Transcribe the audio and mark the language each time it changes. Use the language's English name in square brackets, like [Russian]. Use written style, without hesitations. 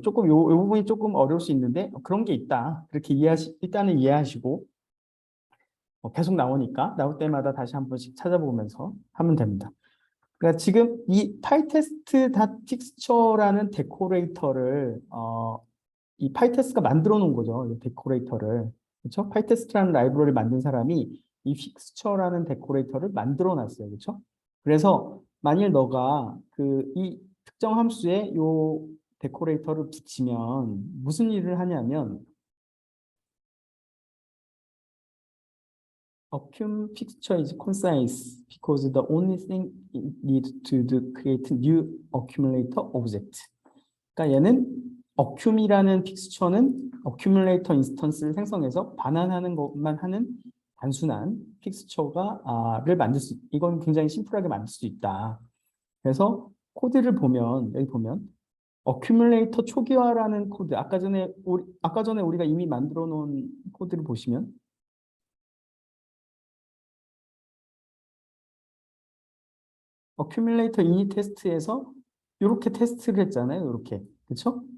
[Korean] 조금 요 부분이 조금 어려울 수 있는데 그런 게 있다. 그렇게 일단은 이해하시고 계속 나오니까 나올 때마다 다시 한 번씩 찾아보면서 하면 됩니다. 그러니까 지금 이 pytest.fixture라는 데코레이터를 이 파이테스트가 만들어 놓은 거죠. 이 데코레이터를. 그렇죠? 파이테스트라는 라이브러리 만든 사람이 이 픽스처라는 데코레이터를 만들어 놨어요. 그렇죠? 그래서 만일 너가 이 특정 함수에 요 데코레이터를 붙이면 무슨 일을 하냐면 [English] occum fixture is concise because the only thing it needs to do create new accumulator object. [Korean] 그러니까 얘는 어큐이라는 픽스처는 어큐뮬레이터 인스턴스를 생성해서 반환하는 것만 하는 단순한 픽스처를 만들 이건 굉장히 심플하게 만들 수 있다. 그래서 코드를 보면 여기 보면 어큐뮬레이터 초기화라는 코드 아까 전에 우리가 이미 만들어 놓은 코드를 보시면 어큐뮬레이터 이니 테스트에서 이렇게 테스트를 했잖아요. 이렇게. 그렇죠?